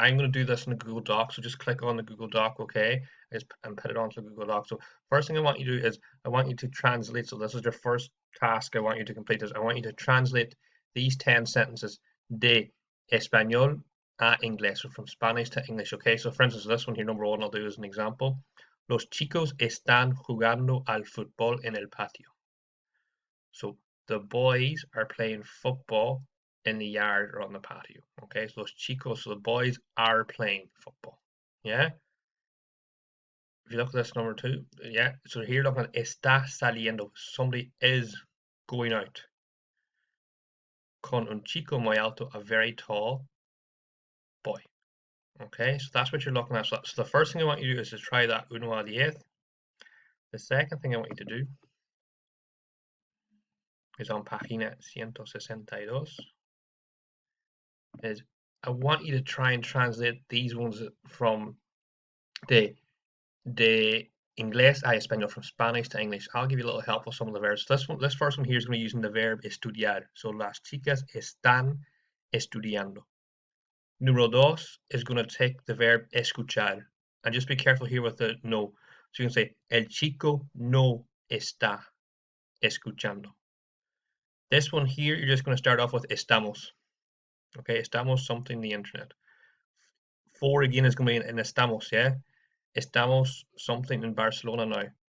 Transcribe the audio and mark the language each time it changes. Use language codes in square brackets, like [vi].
[en] I'm going to do this in the Google Doc, so just click on the Google Doc, okay, and put it onto the Google Doc. So first thing I want you to do is I want you to translate. So this is your first task I want you to complete. Is I want you to translate these 10 sentences [es] de español a inglés, [en] so from Spanish to English, okay? So for instance, this one here, number one, I'll do as an example. [es] Los chicos están jugando al fútbol en el patio. [en] So the boys are playing football in the yard or on the patio. Okay, so [es] los chicos, [en] so the boys are playing football. Yeah. If you look at this number two, yeah. So here looking at [es] está saliendo. [en] Somebody is going out. [es] Con un chico muy alto, [en] a very tall boy. Okay, so that's what you're looking at. So the first thing I want you to do is to try that uno a 10. The second thing I want you to do is on página 162. Is I want you to try and translate these ones from [es] de inglés a español, [en] from Spanish to English. I'll give you a little help with some of the verbs. This first one here is going to be using the verb estudiar. [es] So las chicas están estudiando. Número dos [en] is going to take the verb escuchar. And just be careful here with the no. So you can say, [es] el chico no está escuchando. [en] This one here, you're just going to start off with estamos. Okay, estamos something the internet. Four again is going to be in estamos, yeah? Estamos something in Barcelona now.